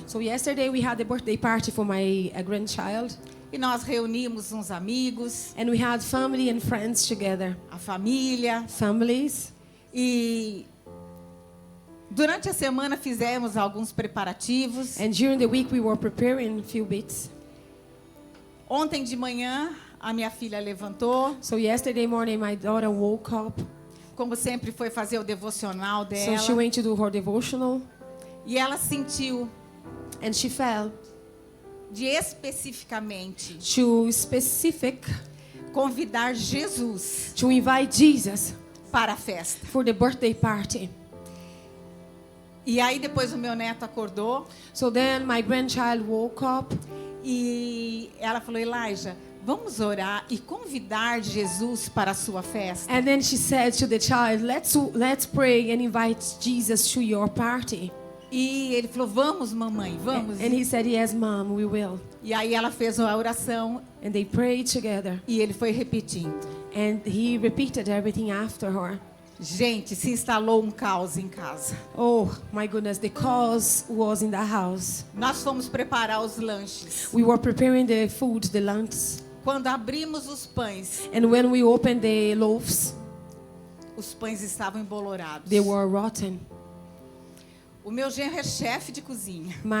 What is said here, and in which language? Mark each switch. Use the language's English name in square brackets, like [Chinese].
[English] So yesterday we had the birthday party for my grandchild, [Portuguese] E nós reunimos uns amigos, [English] and we had family and friends together, [Portuguese] a família. [English] families. [Portuguese] E durante a semana fizemos alguns preparativos. [English] And during the week we were preparing a few bits. [Portuguese] Ontem de manhã, a minha filha levantou. [English] So yesterday morning my daughter woke up, [Portuguese] Como sempre, foi fazer o devocional [English] so [Portuguese] dela. [English] she went to do her devotional, [Portuguese] E ela sentiu [English] and she felt [Portuguese] de especificamente [English] to specific [Portuguese] convidar Jesus [English] to invite Jesus [Portuguese] para a festa. [English] for the birthday party. [Portuguese] E aí depois o meu neto acordou [English] So then my grandchild woke up, [Portuguese] e ela falou, Elijah, vamos orar e convidar Jesus para a sua festa. [English] and then she said to the child, let's pray and invite Jesus to your party. [Portuguese] E ele falou, vamos mamãe, vamos. [English] And he said, "Yes, Mom, we will." [Portuguese] E aí ela fez a oração [English] And they prayed together, [Portuguese] e ele foi repetindo. [English] and he repeated everything after her. [Portuguese] Gente, se instalou um caos em casa. [English] Oh my goodness, the cause was in the house. [Portuguese] Nós fomos preparar os lanches. [English] We were preparing the food, the lunch, [Portuguese] Quando abrimos os pães, [English] and when we opened the loaves, [Portuguese] os pães estavam embolorados. [English] they were rotten. [Portuguese] O meu genro é chefe de cozinha.